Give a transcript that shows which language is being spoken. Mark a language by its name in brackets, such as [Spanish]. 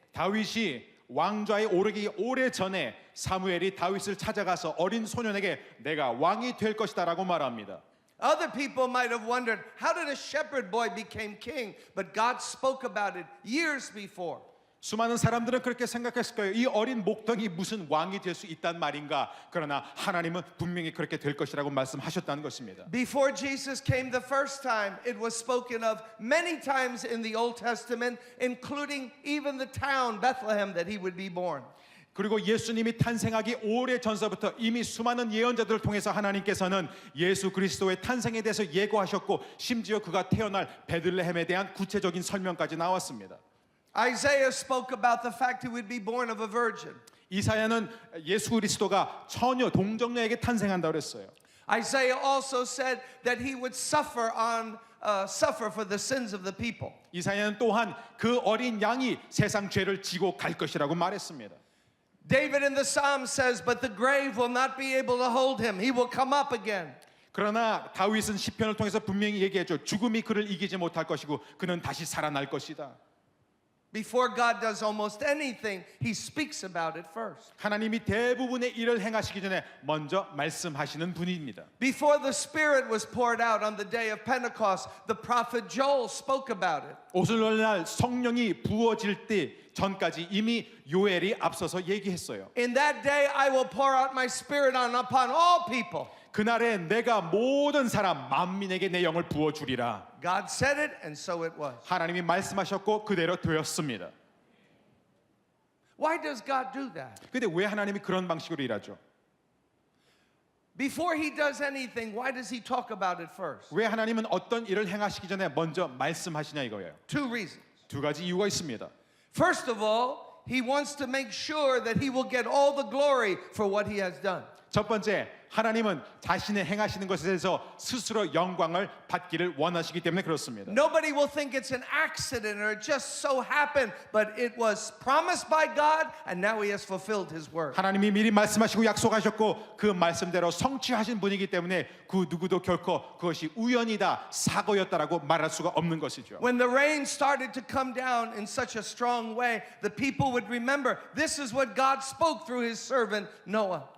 [Korean] 다윗이 왕좌에 오르기 오래 전에 사무엘이 다윗을 찾아가서 어린 소년에게 내가 왕이 될 것이다라고 말합니다. [English] Other people might have wondered, how did a shepherd boy become king? But God spoke about it years before. [Korean] 수많은 사람들은 그렇게 생각했을 거예요. 이 어린 목동이 무슨 왕이 될 수 있단 말인가? 그러나 하나님은 분명히 그렇게 될 것이라고 말씀하셨다는 것입니다. [English] Before Jesus came the first time, it was spoken of many times in the Old Testament, including even the town Bethlehem that he would be born. [Korean] 그리고 예수님이 탄생하기 오래 전서부터 이미 수많은 예언자들을 통해서 하나님께서는 예수 그리스도의 탄생에 대해서 예고하셨고 심지어 그가 태어날 베들레헴에 대한 구체적인 설명까지 나왔습니다. [English] Isaiah spoke about the fact he would be born of a virgin. [Korean] 이사야는 예수 그리스도가 처녀 동정녀에게 탄생한다고 그랬어요. [English] Isaiah also said that he would suffer for the sins of the people. [Korean] 이사야는 또한 그 어린 양이 세상 죄를 지고 갈 것이라고 말했습니다. [English] David in the Psalm says, "But the grave will not be able to hold him. He will come up again." [Korean] 그러나 다윗은 시편을 통해서 분명히 얘기했죠. 죽음이 그를 이기지 못할 것이고 그는 다시 살아날 것이다. [English] Before God does almost anything, he speaks about it first. [Korean] 하나님이 대부분의 일을 행하시기 전에 먼저 말씀하시는 분입니다. [English] Before the Spirit was poured out on the day of Pentecost, the prophet Joel spoke about it. [Korean] 오순절날 성령이 부어질 때 전까지 이미 요엘이 앞서서 얘기했어요. [English] In that day I will pour out my spirit upon all people. [Korean] 그날에 내가 모든 사람 만민에게 내 영을 부어 주리라. [English] God said it and so it was. [Korean] 하나님이 말씀하셨고 그대로 되었습니다. [English] Why does God do that? [Korean] 근데 왜 하나님이 그런 방식으로 일하죠? [English] Before he does anything, why does he talk about it first? [Korean] 왜 하나님은 어떤 일을 행하시기 전에 먼저 말씀하시냐 이거예요. [English] Two reasons. [Korean] 두 가지 이유가 있습니다. [English] First of all, he wants to make sure that he will get all the glory for what he has done. [Korean] 첫 번째, 하나님은 자신의 행하시는 것에 대해서 스스로 영광을 받기를 원하시기 때문에 그렇습니다. [English] Nobody will think it's an accident or it just so happened, but it was promised by God and now he has fulfilled his word. [Korean] 하나님이 미리 말씀하시고 약속하셨고 그 말씀대로 성취하신 분이기 때문에 그 누구도 결코 그것이 우연이다, 사고였다라고 말할 수가 없는 것이죠. [English] When the rain started to come down in such a strong way, the people would remember this is what God spoke through his servant Noah.